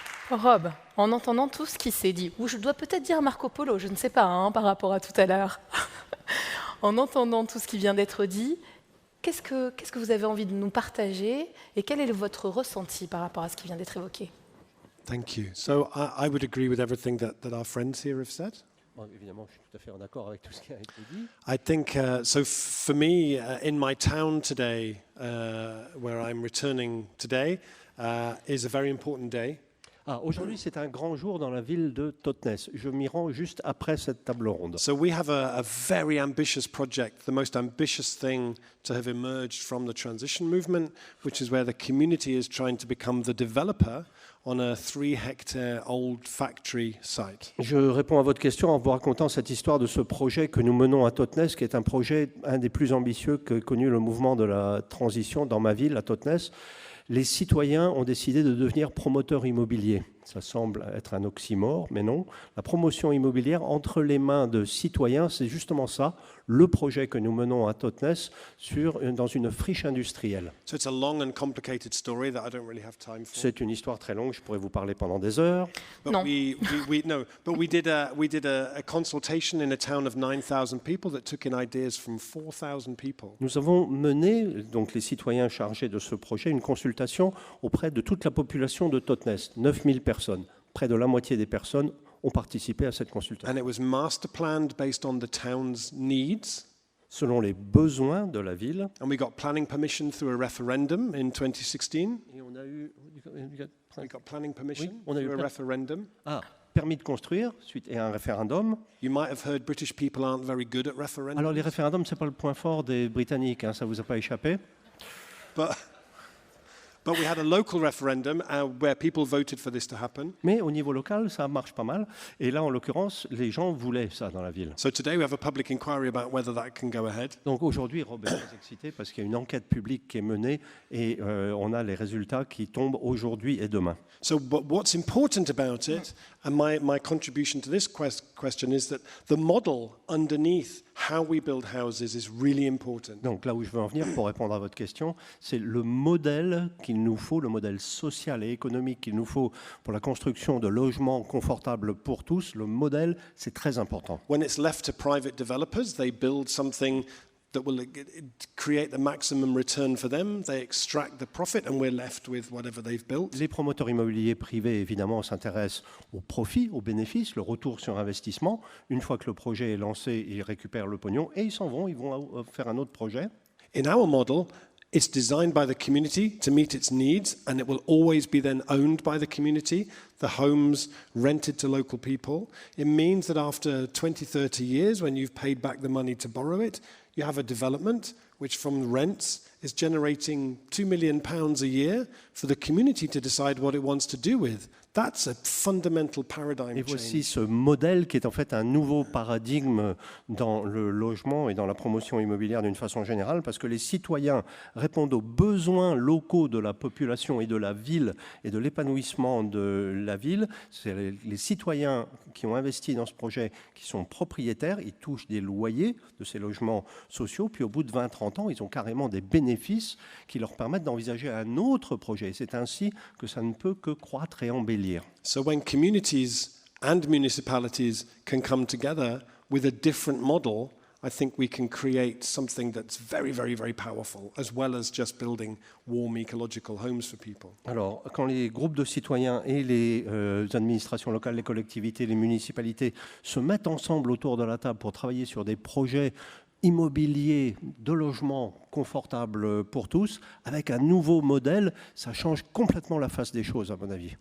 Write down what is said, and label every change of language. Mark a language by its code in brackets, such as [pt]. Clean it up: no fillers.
[fr] Rob, en entendant tout ce qui s'est dit, ou je dois peut-être dire Marco Polo, je ne sais pas, par rapport à tout à l'heure, en entendant tout ce qui vient d'être dit, qu'est-ce que vous avez envie de nous partager et quel est votre ressenti par rapport à ce qui vient d'être évoqué? [en] Thank you. So I would agree with everything that our friends here have said. [fr] Bon, évidemment, je suis tout à fait en accord avec tout ce qui a été dit. [en] I think, so for me, in my town today, where I'm returning today, is a very important day. [fr] Aujourd'hui, c'est un grand jour dans la ville de Totnes. Je m'y rends juste après cette table ronde. [en] So we have a very ambitious project, the most ambitious thing to have emerged from the transition movement, which is where the community is trying to become the developer on a 3-hectare old factory site. [fr] Je réponds à votre question en vous racontant cette histoire de ce projet que nous menons à Totnes, qui est un projet un des plus ambitieux que connu le mouvement de la transition dans ma ville, à Totnes. Les citoyens ont décidé de devenir promoteurs immobiliers. Ça semble être un oxymore, mais non. La promotion immobilière entre les mains de citoyens, c'est justement ça, le projet que nous menons à Totnes dans une friche industrielle. [en] So it's a long and complicated story that I don't really have time for. [fr] C'est une histoire très longue, je pourrais vous parler pendant des heures. [en] But [fr] Non. [en] we did a consultation in a town of 9,000 people that took in ideas from 4,000 people. [fr] Nous avons mené, donc les citoyens chargés de ce projet, une consultation auprès de toute la population de Totnes, 9000 personnes. Près de la moitié des personnes ont participé à cette consultation. [en] And it was master planned based on the town's needs. [fr] Selon les besoins de la ville. [en] And we got planning permission through a referendum in 2016. [fr] Et on a eu [en] We got planning permission [fr] Oui, on a eu [en] through a referendum. [fr] Permis de construire suite à un référendum. [en] You might have heard British people aren't very good at referendums. [fr] Alors les référendums, c'est pas le point fort des Britanniques, ça vous a pas échappé. [en] But But we had a local referendum where people voted for this to happen. [fr] Mais au niveau local, ça marche pas mal. Et là, en l'occurrence, les gens voulaient ça dans la ville. [en] So today we have a public inquiry about whether that can go ahead. [fr] Donc aujourd'hui, Rob est très excité parce qu'il y a une enquête publique qui est menée et on a les résultats qui tombent aujourd'hui et demain. [en] So what's important about it, and my contribution to this question is that the model underneath how we build houses is really important. [fr] Donc là où je veux en venir pour répondre à votre question, c'est le modèle qu'il nous faut, le modèle social et économique qu'il nous faut pour la construction de logements confortables pour tous. Le modèle, c'est très important. [en] When it's left to private developers, they build something that will create the maximum return for them. They extract the profit and we're left with whatever they've built. [fr] Les promoteurs immobiliers privés, évidemment, s'intéressent au profit, au bénéfice, le retour sur investissement. Une fois que le projet est lancé, ils récupèrent le pognon et ils s'en vont, ils vont faire un autre projet. [en] In our model, it's designed by the community to meet its needs, and it will always be then owned by the community, the homes rented to local people. It means that after 20, 30 years, when you've paid back the money to borrow it, you have a development which from the rents is generating £2 million a year for the community to decide what it wants to do with. That's a fundamental paradigm [fr] Et voici [en] change. [fr] ce modèle qui est en fait un nouveau paradigme dans le logement et dans la promotion immobilière d'une façon générale, parce que les citoyens répondent aux besoins locaux de la population et de la ville et de l'épanouissement de la ville. C'est les citoyens qui ont investi dans ce projet qui sont propriétaires, ils touchent des loyers de ces logements sociaux, puis au bout de 20-30 ans, ils ont carrément des bénéfices qui leur permettent d'envisager un autre projet. C'est ainsi que ça ne peut que croître et embellir. [en] So when communities and municipalities can come together with a different model, I think we can create something that's very, very, very powerful, as well as just building warm ecological homes for people. [fr] Alors, quand les groupes de citoyens et les administrations locales, les collectivités, les municipalités se mettent ensemble autour de la table pour travailler sur des projets immobilier de logement confortable pour tous, avec un nouveau modèle, ça change complètement la face des choses, à mon avis.